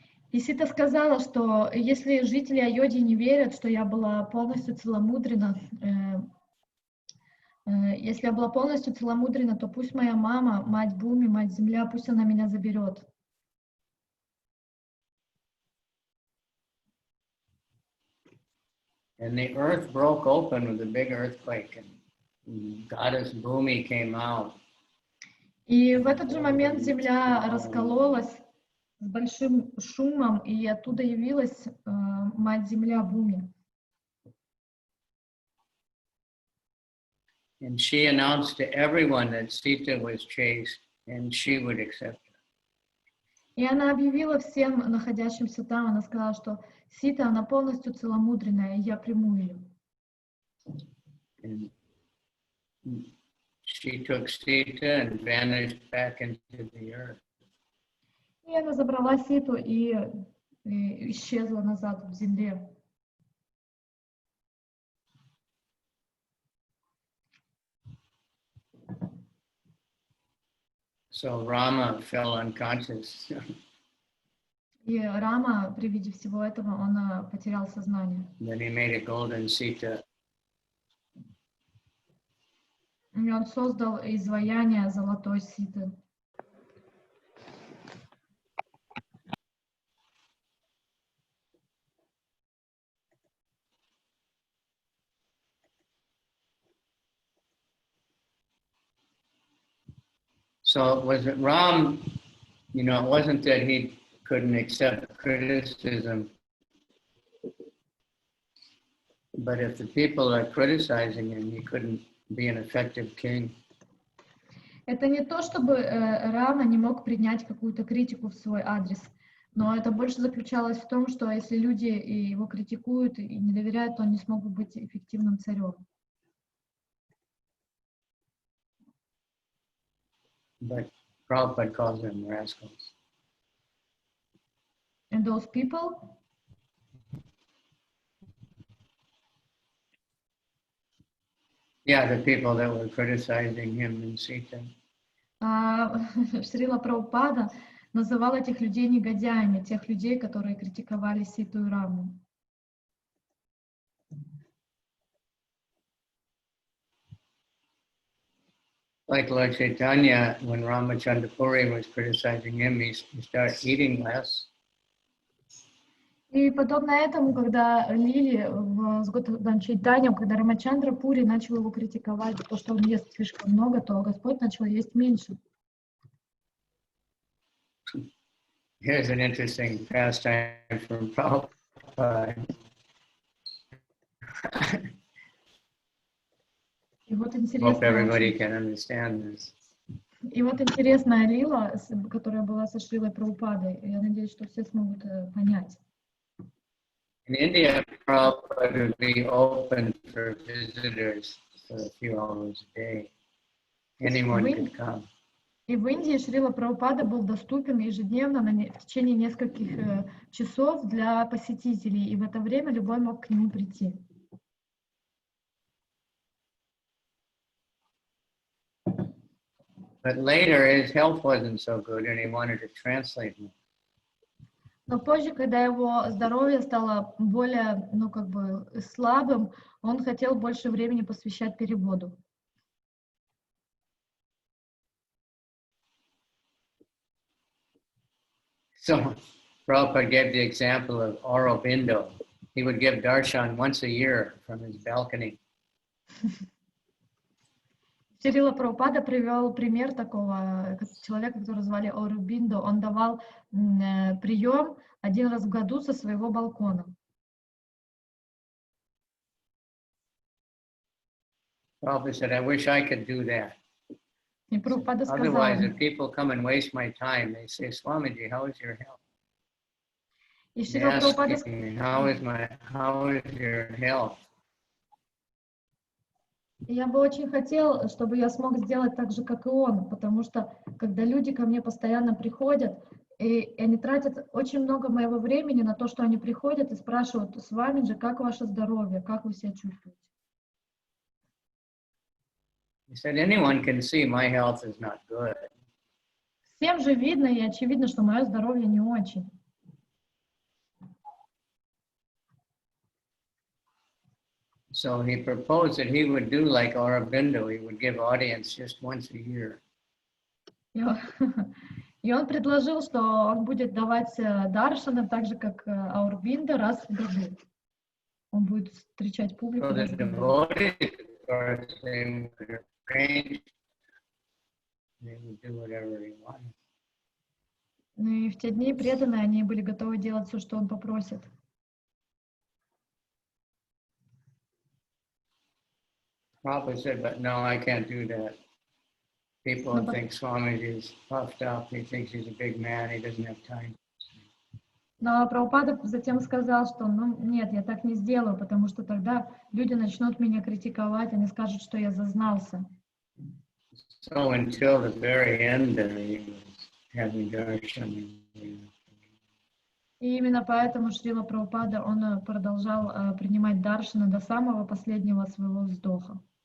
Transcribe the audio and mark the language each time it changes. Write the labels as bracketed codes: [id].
[ru] И Сита сказала, что если жители Айодхи не верят, что я была полностью целомудрена, то пусть моя мама, мать Бхуми, мать Земля, пусть она меня заберет. [en] And the earth broke open with a big earthquake, and goddess Bhumi came out. [ru] И в этот же момент земля раскололась с большим шумом, и оттуда явилась мать-земля Буми. [en] And she announced to everyone that Sita was chaste and she would accept her. [ru] И она объявила всем находящимся там, она сказала, что Сита, она полностью целомудренная, и я приму ее. [en] And she took Sita and vanished back into the earth. [ru] И она забрала Ситу и исчезла назад в земле. [en] So Rama fell unconscious. [ru] И Рама, при виде всего этого, он потерял сознание. [en] Then he made a golden Sita. [ru] И он создал изваяние золотой Ситы. [en] So was it Ram, you know, it wasn't that he couldn't accept criticism, but if the people are criticizing him, he couldn't be an effective king. [ru] Это не то, чтобы Рама не мог принять какую-то критику в свой адрес, но это больше заключалось в том, что если люди его критикуют и не доверяют, то он не смог бы быть эффективным царем. [en] But Prabhupada calls them rascals. And those people? Yeah, the people that were criticizing him and Sita. [ru] Шрила Прабхупада называл этих людей негодяями, тех людей, которые критиковали Ситу и Раму. [en] Like Lord Chaitanya, when Ramachandra Puri was criticizing him, he started eating less. [ru] И подобно этому, когда Лили с Господом Чайтаньей, когда Рамачандра Пури начал его критиковать за то, что он ест слишком много, то Господь начал есть меньше. [en] Here's an interesting pastime from Prabhupada. [ru] И вот [en] Hope everybody [ru] интересная, [en] can understand this. [ru] и вот интересная лила, которая была со Шрилой Прабхупадой. Я надеюсь, что все смогут понять. [en] In India, Prabhupada would be open for visitors for a few hours a day. Anyone could come. [ru] И в Индии Шрила Прабхупада был доступен ежедневно в течение нескольких часов для посетителей, и в это время любой мог к нему прийти. [en] But later, his health wasn't so good, and he wanted to translate more. [ru] Но позже, когда его здоровье стало более, слабым, он хотел больше времени посвящать переводу. [en] So Prabhupada gave the example of Aurobindo. He would give darshan once a year from his balcony. [ru] Шрила Прабхупада привел пример такого человека, которого звали Аурабиндо. Он давал прием один раз в году со своего балкона. [en] Prabhupada said, I wish I could do that. [ru] И Прабхупада сказал, [en] Otherwise, if people come and waste my time, they say, Swamiji, how is your health? [ru] и [en] They [ru] Шрила [en] ask [ru] Прабхупада [en] me, how is your health? [ru] Я бы очень хотел, чтобы я смог сделать так же, как и он, потому что, когда люди ко мне постоянно приходят, и они тратят очень много моего времени на то, что они приходят и спрашивают, с вами же, как ваше здоровье, как вы себя чувствуете? [en] He said, anyone can see my health is not good. [ru] Всем же видно и очевидно, что мое здоровье не очень. [en] So he proposed that he would do like Aurobindo, he would give audience just once a year. [ru] И он предложил, что он будет давать даршаны так же, как Аурбинда, раз в году. Он будет встречать публику. [en] So the devotees, of course, they would arrange, they would do whatever he wanted. [ru] Ну и в те дни преданные, они были готовы делать все, что он попросит. [en] Prabhupada said, but no, I can't do that. People think Swamiji is puffed up. He thinks he's a big man. He doesn't have time. [ru] Но Прабхупада затем сказал, что ну нет, я так не сделаю, потому что тогда люди начнут меня критиковать, они скажут, что я зазнался. [en] So until the very end, he was having darshan. [ru] И именно поэтому Шрила Прабхупада, он продолжал принимать даршаны до самого последнего своего вздоха.